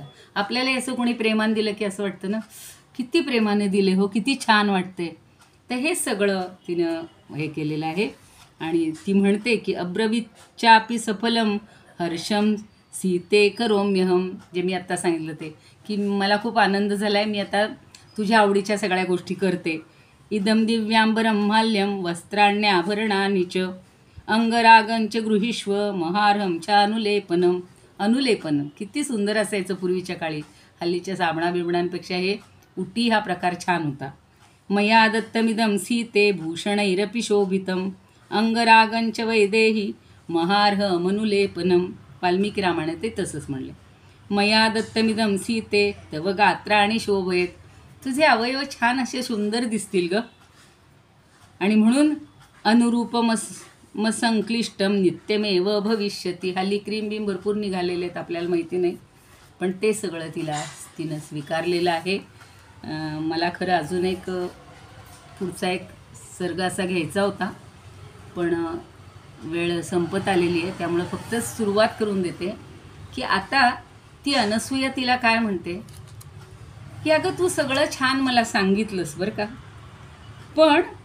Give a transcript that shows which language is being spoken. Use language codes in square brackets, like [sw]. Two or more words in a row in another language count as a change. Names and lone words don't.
[mr] आपल्याला असं कोणी प्रेमानं दिलं की असं वाटतं ना, किती प्रेमाने दिले हो, किती छान वाटते. तर हे सगळं तिनं हे केलेलं आहे आणि ती म्हणते की [sa] अब्रवीच्चापि सफलम हर्षम सीते करोम्यहम, [mr] जे मी आत्ता सांगितलं ते की मला खूप आनंद झाला आहे, मी आता तुझ्या आवडीच्या सगळ्या गोष्टी करते. [sa] इदं दिव्यांबरं माल्यं वस्त्राण्याभरणानि च अंगरागंच गृहीष्व महार्हं च अनुलेपनम. [mr] अनुलेपन किती सुंदर असायचं पूर्वीच्या काळी. हल्लीच्या साबणा बिबणांपेक्षा हे उटी हा प्रकार छान होता. [sa] मया दत्तमिदं सीते भूषणैरपि शोभितं अंगरागंच वैदेही महार्हमनुलेपनम. [mr] वाल्मिकी रामायणात ते तसंच म्हणले. [sa] मया दत्तमिदं सीते तव गात्राणि शोभयेत. [mr] तुझे अवयव छान असे सुंदर दिसतील ग, आणि म्हणून [sa] अनुरूपमसंक्लिष्टम नित्यमेव भविष्यती. [mr] हल्ली क्रीम बीम भरपूर निघालेले आहेत, आपल्याला माहिती नाही, पण ते सगळं तिनं स्वीकारलेलं आहे. मला खरं अजून एक पुढचा एक सर्ग असा घ्यायचा होता, पण वेळ संपत आलेली आहे, त्यामुळं फक्त सुरुवात करून देते की आता ती अनसूया तिला काय म्हणते की अगं तू सगळं छान मला सांगितलंस बरं का, पण